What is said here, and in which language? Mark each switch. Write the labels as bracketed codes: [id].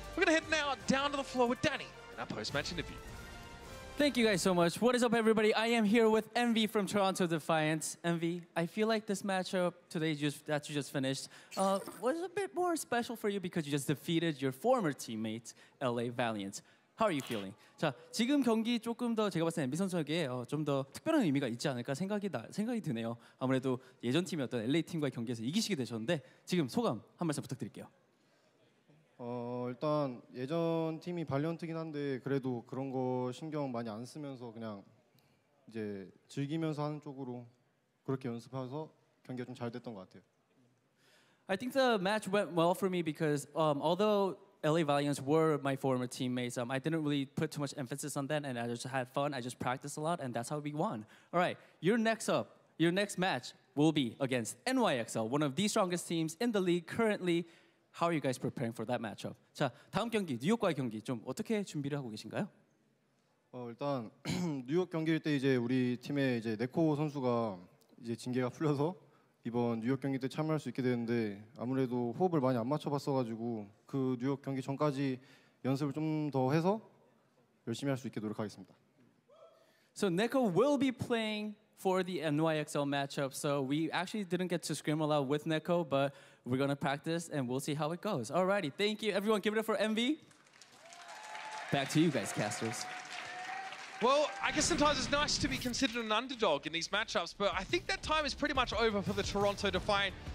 [en] We're going to head now down to the floor with Danny in our post-match interview. Thank you guys so much. What is up, everybody? I am here with Envy from Toronto Defiant. Envy, I feel like this matchup today that you just finished was a bit more special for you because you just defeated your former teammate, LA Valiant. How are you feeling? [ko] 자, 지금 경기 조금 더 제가 봤을 때 엔비 선수에게 좀 더 특별한 의미가 있지 않을까 생각이 드네요. 아무래도 예전 팀이었던 LA 팀과의 경기에서 이기시게 되셨는데 지금 소감 한 말씀 부탁드릴게요. 일단 예전 팀이 발리언트긴 한데 그래도 그런 거 신경 많이 안 쓰면서 그냥 이제 즐기면서 하는 쪽으로 그렇게 연습해서 경기가 좀 잘 됐던 것 같아요. [en] I think the match went well for me because although LA Valiants were my former teammates, I didn't really put too much emphasis on that, and I just had fun. I just practiced a lot, and that's how we won. All right, your next match will be against NYXL, one of the strongest teams in the league currently. How are you guys preparing for that matchup? [ko] 자, 다음 경기 뉴욕과의 경기 좀 어떻게 준비를 하고 계신가요? 일단 뉴욕 경기일 때 이제 우리 팀의 이제 네코 선수가 이제 징계가 풀려서 이번 뉴욕 경기 때 참여할 수 있게 되는데 아무래도 호흡을 많이 안 맞춰봤어가지고 그 뉴욕 경기 전까지 연습을 좀 더 해서 열심히 할 수 있게 노력하겠습니다. [en] So Neko will be playing for the NYXL matchup. So we actually didn't get to scrim a lot with Neko, but we're gonna practice and we'll see how it goes. Alrighty, thank you everyone. Give it up for MV. Back to you guys, casters. Well, I guess sometimes it's nice to be considered an underdog in these matchups, but I think that time is pretty much over for the Toronto Defiant.